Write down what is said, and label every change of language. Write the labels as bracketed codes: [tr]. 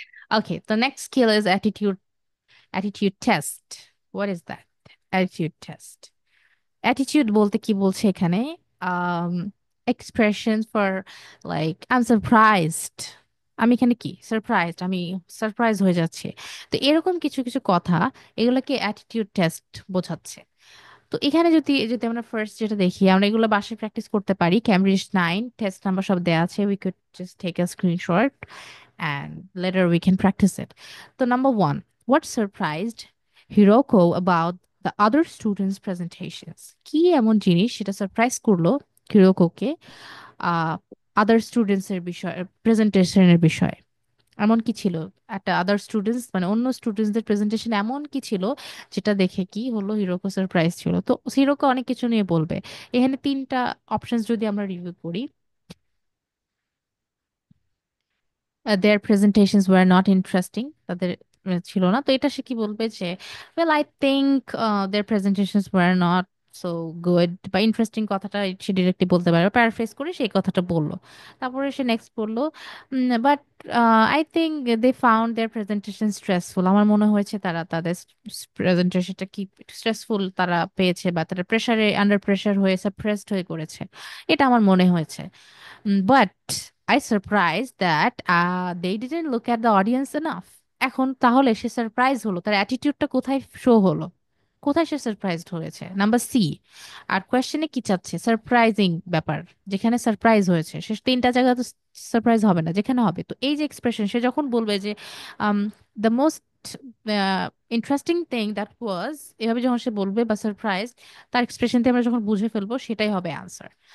[en] okay the next skill is attitude test what is that attitude test attitude [bn] বলতে কি বলছে এখানে [en] um expressions for like I'm surprised [bn] আমি এখানে কি সারপ্রাইজড আমি সারপ্রাইজ হয়ে যাচ্ছি তো এরকম কিছু কিছু কথা এগুলোকে অ্যাটিটিউড টেস্ট বোঝাচ্ছে তো এখানে যদি যদি আমরা ফার্স্ট যেটা দেখি আমরা এগুলো বাসায় প্র্যাকটিস করতে পারি ক্যামব্রিজ 9 টেস্ট নাম্বার সব দেওয়া আছে [en] We could just take a screenshot and later we can practice it. So number 1, what surprised Hiroko about the other students' presentations? [bn] কি এমন জিনিস সেটা সারপ্রাইজ করলো হিরোকোকে আদার স্টুডেন্টস এর বিষয়, প্রেজেন্টেশনের বিষয় এমন কি ছিল, একটা আদার স্টুডেন্টস মানে অন্য স্টুডেন্টসদের প্রেজেন্টেশন এমন কি ছিল যেটা দেখে কি হলো হিরোকো সারপ্রাইজ ছিল। তো হিরোকো অনেক কিছু নিয়ে বলবে। এখানে তিনটা অপশনস যদি আমরা রিভিউ করি, [en] their presentations were not interesting, [bn] তাদের ছিল না, তো এটা সে কি বলবে যে [en] well I think their presentations were not so good [bn] বা ইন্টারেস্টিং কথাটা সে ডিরেক্টলি বলতে পারে, প্যারাফ্রেজ করে সেই কথাটা বললো। তারপরে সে নেক্সট বললো [en] but I think they found their presentation stressful, [bn] আমার মনে হয়েছে তারা তাদের প্রেজেন্টেশনটা কি স্ট্রেসফুল তারা পেয়েছে বা তারা প্রেসারে আন্ডার প্রেসার হয়ে সাপ্রেসড হয়ে করেছে, এটা আমার মনে হয়েছে। [en] But I surprised that they didn't look at the audience enough. [bn] এখন তাহলে সে সারপ্রাইজ হলো, তার অ্যাটিটিউডটা কোথায় শো হলো, কোথায় সে সারপ্রাইজড হয়েছে? Number C. আর কোয়েশ্চেনে কি চাচ্ছে? সারপ্রাইজিং ব্যাপার, যেখানে সারপ্রাইজ হয়েছে সে তিনটা জায়গা তো সারপ্রাইজ হবে না, যেখানে হবে। তো এই যে এক্সপ্রেশন, সে যখন বলবে যে [en] the most interesting thing that was, [bn] এভাবে যখন সে বলবে বা সারপ্রাইজ, তার এক্সপ্রেশন দিয়ে আমরা যখন বুঝে ফেলবো সেটাই হবে আনসার।